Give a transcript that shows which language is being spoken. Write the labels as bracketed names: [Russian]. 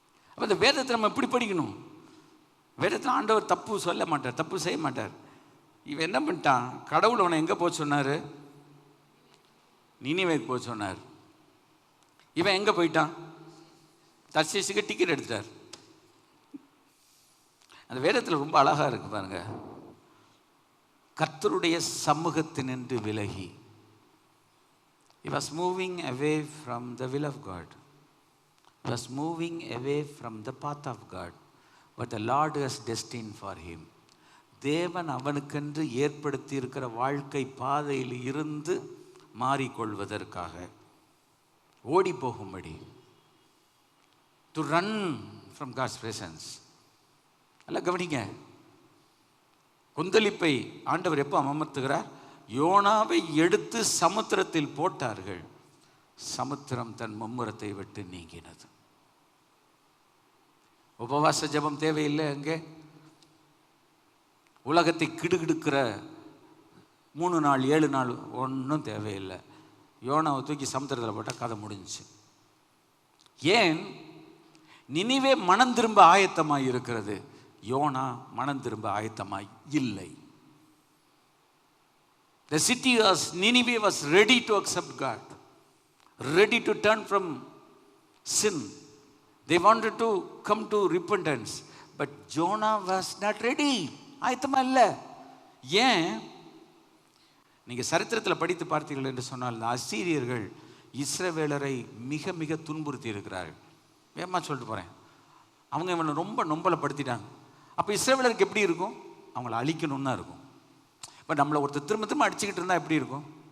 [Tamil] அப்போ இந்த வேதத்தை நம்ம எப்படி படிக்கணும்? வேதத்தில் ஆண்டவர் தப்பு சொல்ல மாட்டார், தப்பு செய்ய மாட்டார். இவன் என்ன பண்ணிட்டான்? கடவுள் அவனை எங்கே போக சொன்னார்? நினிவேக்கு போக சொன்னார். இவன் எங்கே போயிட்டான்? தர்சீசுக்கு டிக்கெட் எடுத்துட்டார். அந்த வேதத்தில் ரொம்ப அழகாக இருக்கு பாருங்க. கர்த்தருடைய சமூகத்தினின்று விலகி, [English] he was moving away from the will of God, he was moving away from the path of God, but the Lord has destined for him. [Tamil] தேவன் அவனுக்கென்று ஏற்படுத்தி இருக்கிற வாழ்க்கை பாதையில் இருந்து மாறிக்கொள்வதற்காக, ஓடி போகும்படி, [English] to run from God's presence. [Tamil] அல்ல கவனிங்க, கொந்தளிப்பை ஆண்டவர் எப்போ அமர்த்துகிறார்? யோனாவை எடுத்து சமுத்திரத்தில் போட்டார்கள், சமுத்திரம் தன் மும்முரத்தை விட்டு நீங்கினது. உபவாச ஜெபம் தேவையில்லை. அங்கே உலகத்தை கிடுகிடுக்கிற 3 நாள் 7 நாள் ஒன்றும் தேவையில்லை. யோனாவை தூக்கி சமுத்திரத்தில் போட்டால் கதை முடிஞ்சிச்சு. ஏன்? நினிவே மனம் திரும்ப ஆயத்தமாய் இருக்கிறது, யோனா மனம் திரும்ப ஆயத்தமாய் இல்லை. [English] The city was, Nineveh was ready to accept God, ready to turn from sin. They wanted to come to repentance, but Jonah was not ready. [Tamil] ஆயத்தமா இல்லை. ஏன்? நீங்கள் சரித்திரத்தில் படித்து பார்த்தீர்கள் என்று சொன்னால், அசீரியர்கள் இஸ்ரவேலரை மிக மிக துன்புறுத்தி இருக்கிறார்கள். வேகமாக சொல்லிட்டு போகிறேன். அவங்க இவனை ரொம்ப நொம்பலப்படுத்திட்டாங்க. அப்போ இஸ்ரவேலருக்கு எப்படி இருக்கும்? அவங்கள அழிக்கணும்னு தான் இருக்கும். இப்போ நம்மளை ஒருத்தர் திரும்ப திரும்ப அடிச்சுக்கிட்டு இருந்தால் எப்படி இருக்கும்?